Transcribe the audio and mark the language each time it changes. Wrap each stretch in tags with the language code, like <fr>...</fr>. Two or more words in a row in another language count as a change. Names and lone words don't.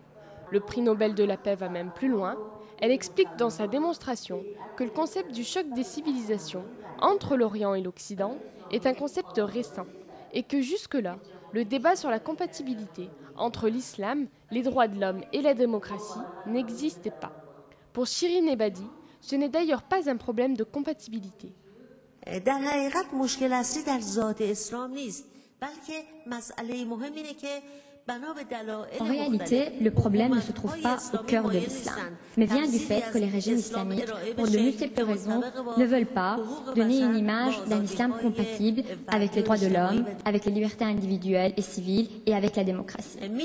<fr>Le prix Nobel de la paix va même plus loin. Elle explique dans sa démonstration que le concept du choc des civilisations entre l'Orient et l'Occident est un concept récent et que jusque-là, le débat sur la compatibilité entre l'islam, les droits de l'homme et la démocratie n'existait pas. Pour Shirin Ebadi, ce n'est d'ailleurs pas un problème de compatibilité.</fr> <fa>در حقیقت مشکل اصلی در ذات اسلام نیست بلکه مسئله مهم اینه که</fa> <fr>En réalité, le problème ne se trouve pas au cœur de l'islam, mais vient du fait que les régimes islamiques, pour de multiples raisons, ne veulent pas donner une image d'un islam compatible avec les droits de l'homme, avec les libertés individuelles et civiles et avec la démocratie.</fr>